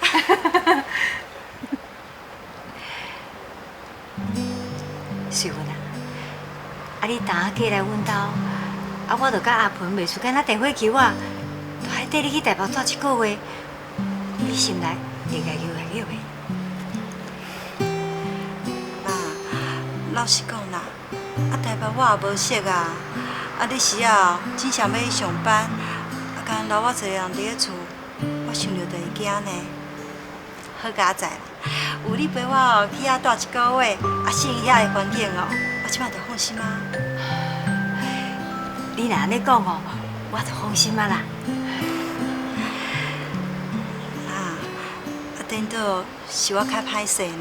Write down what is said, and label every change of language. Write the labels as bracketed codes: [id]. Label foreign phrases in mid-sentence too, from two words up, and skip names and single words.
[nan] 瑞文啊，你当下过来阮兜，我就甲阿鹏袂输敢若电话求我，就爱缀你去台北住1个月，你心内会该叫会叫袂？妈，老实讲啦，台北我也无熟啊，你时啊真想要去上班，敢留我一个人伫咧厝，我想着就会惊呢。好佳哉啦！有你陪我去遐住1个月，适应遐的环境哦，我即摆就放心啊。你若安尼讲哦，我就放心啊啦。颠倒是我较歹势呢。